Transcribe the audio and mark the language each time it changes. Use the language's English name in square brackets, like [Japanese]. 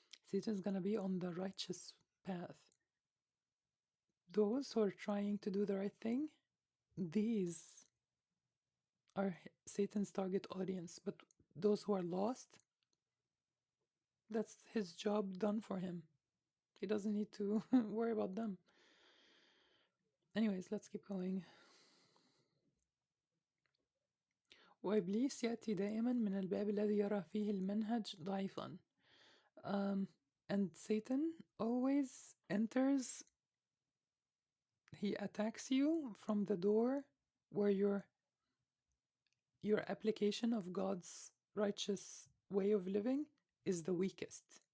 [English] Satan's gonna be on the righteous path. Those who are trying to do the right thing, these are Satan's target audience. But those who are lost, that's his job done for him. He doesn't need to worry about them. Anyways, let's keep going. [Arabic] وإبليس يأتي دائما من الباب الذي يرى فيه المنهج ضعيفا. [English] And Satan always enters, he attacks you from the door where your application of God's righteous way of living is the weakest.